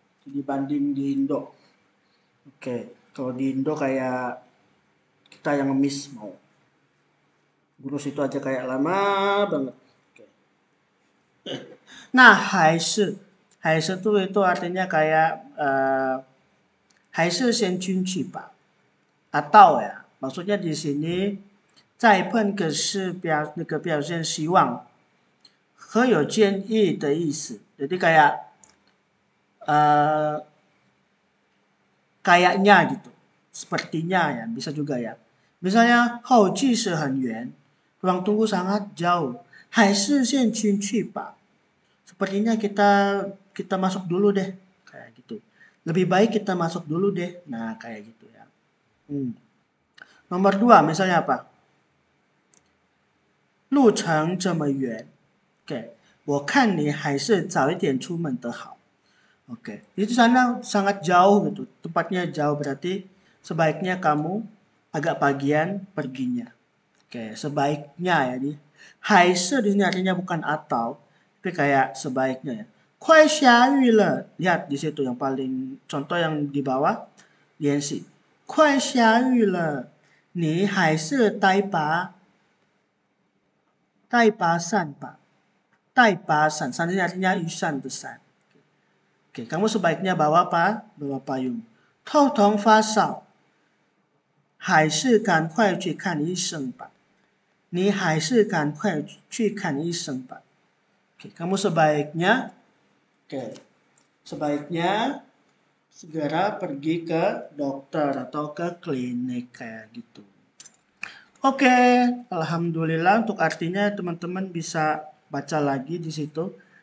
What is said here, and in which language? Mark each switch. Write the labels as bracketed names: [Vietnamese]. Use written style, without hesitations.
[Indonesian] Dibanding di Indo. Oke, kalau di Indo kayak kita yang ngemis mau. Ngurus itu aja kayak lama banget. Oke. Nah, 还是itu artinya kayak [Chinese] 还是先进去吧. [Indonesian] Atau ya, maksudnya di sini [Chinese] 再碰个是表现希望和有建议的意思. [Indonesian] Jadi kayak kayaknya gitu. Sepertinya ya, bisa juga ya. Misalnya [Chinese] 候机室很远, [Indonesian] ruang tunggu sangat jauh. [Chinese] 还是先进去吧. [Indonesian] Sepertinya kita masuk dulu deh. Kayak gitu. lebih baik kita masuk dulu deh. Nah, kayak gitu ya. Nomor 2, misalnya apa? [Chinese] 路程这么远 Oke, 我看你还是早一点出门的好. [Indonesian] Oke, itu sana sangat jauh gitu. Tempatnya jauh berarti sebaiknya kamu agak pagian perginya. Oke, sebaiknya ya di. 还是 di sini artinya bukan atau, tapi kayak sebaiknya ya. [Chinese] 快下雨了. [Indonesian] Lihat di situ yang paling contoh yang di bawah. [Chinese] 联系. 快下雨了，你还是带把伞吧。带把伞,伞 [Indonesian] ini artinya [Chinese] 雨伞的伞. [Indonesian] Oke, kamu sebaiknya bawa apa? Bawa payung. [Chinese] 头痛发烧，还是赶快去看医生吧。你还是赶快去看医生吧. [Indonesian] Oke, kamu sebaiknya, sebaiknya segera pergi ke dokter atau ke klinik kayak gitu. Oke, alhamdulillah untuk artinya teman-teman bisa baca lagi di situ.